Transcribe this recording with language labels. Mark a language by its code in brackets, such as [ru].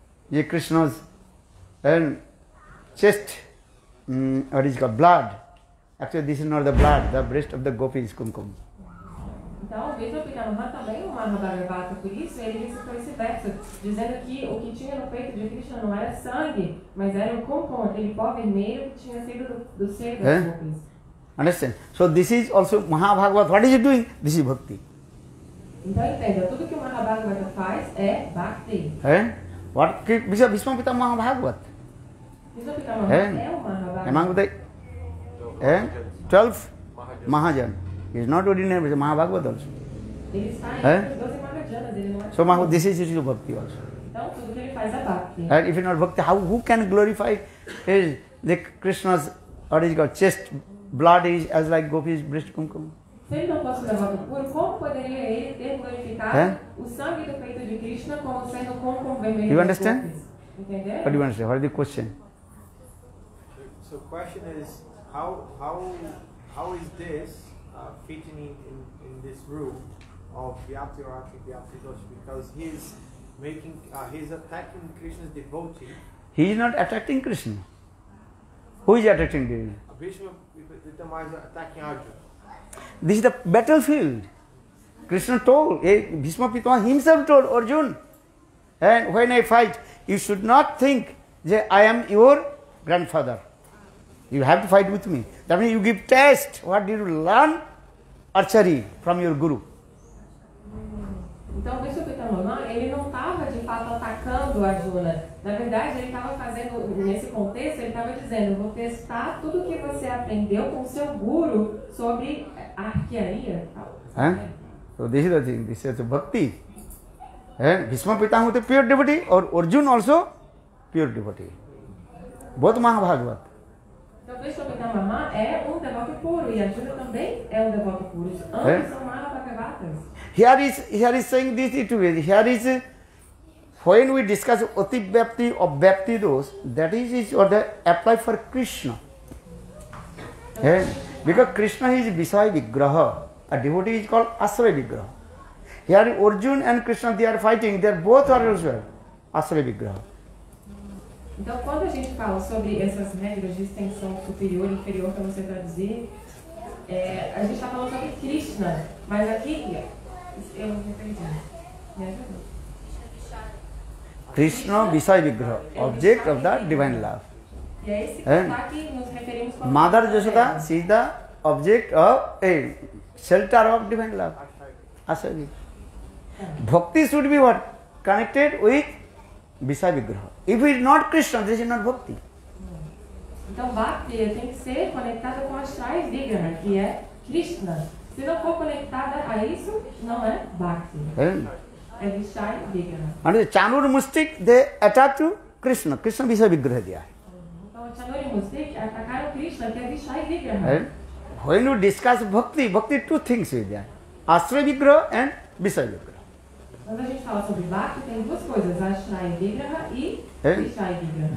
[en] Ye Krishna's chest, what is called blood. Actually, this is not the blood, the breast of the gopi is kumkum. [pt] Então, Bhishma Pitamaha também no Mahabharata, por isso ele recitou esse verso, dizendo que o que tinha no peito de Krishna não era sangue, mas era o kumkum, aquele pó vermelho que tinha sido do seio das gopis. [en] Understand? So this is also Mahabhagavad. What is it doing? This is bhakti. [pt] Então entenda, tudo que o Mahabhagavata faz é Bhakti. [en] What Bhishma Pitamaha Bhagavat? [pt] Bhishma Pitamaha é o Mahabhagavata. [en] Among the 12 Mahajan. He is not ordinary, but Mahabhagavat also. [pt] Ele está entre os 12 Mahajanas, ele não é. [en] So this is bhakti also. [pt] Então tudo que ele faz é Bhakti. [en] And if it is not bhakti, who can glorify the Krishna's, what is called, chest blood is as like Gopi's breast kumkum? [pt] Se ele não fosse levado puro, como poderia ele ter glorificado o sangue do peito de Krishna como sendo como vermelho? [en] You understand? [pt] Entendeu? [en] What do you understand? What is the question? So question is, how is this fitting in this rule of Vyapti or Vyapti Dosh? Because he's attacking Krishna's devotee. He is not attacking Krishna. Who is attacking Krishna? Bhishma Pitamaha is attacking Arjuna. This is the battlefield. Krishna told, Bhishma Pitamaha himself told Arjuna, and when I fight, you should not think that I am your grandfather. You have to fight with me. That means you give test. What did you learn? Archery from your guru. [pt] Então, o Bhishma Pitamaha, ele não estava de fato atacando Arjuna. Na verdade, ele estava fazendo, nesse contexto, ele estava dizendo, vou testar tudo que você aprendeu com o seu guru sobre a arquearia. [en] So this is the thing, this is the bhakti. Bhishma Pitamaha was a pure devotee, or Arjuna also pure devotee. Both Mahabhagavat. [pt] Então, Bhishma Pitamaha é devoto puro e Arjuna também é devoto puro. Ambos são Mahabhagavatas. [en] Here is saying this together. Here is when we discuss Ati Vyapti or Vyapti dosh, that is or the apply for Krishna. Because Krishna is Visaya Vigraha. A devotee is called Asraya Vigraha. Here Arjuna and Krishna, they are fighting. They are both are also Asraya Vigraha. [pt] Então, quando a gente fala sobre essas regras de extensão superior e inferior, para você traduzir, a gente está falando sobre Krishna, mas aqui, eu não entendi. Me ajuda? [en] Krishna Visaya Vigraha, object of the divine love. [pt] E é esse Krishna que nos referimos como [en] Mother Yashoda, she is the object of a shelter of divine love. Asraya Vigraha. Bhakti should be what? Connected with Visaya Vigraha. If it is not Krishna, this is not Bhakti. [pt] Então, Bhakti tem que ser conectada com Ashraya Vigraha, que é Krishna. Se não for conectada a isso, não é Bhakti. É Vishaya Vigraha. [en] And the Chanur Mustik, they attack to Krishna. Krishna Visaya Vigraha they are. [pt] Então, o Chanur e Mustik atacaram Krishna, que é Vishaya Vigraha. [en] When you discuss Bhakti, two things is there. Asraya Vigraha and Visaya Vigraha. [pt] Quando a gente fala sobre Bhakti, tem duas coisas, Ashraya Vigraha e Vishaya Vigraha.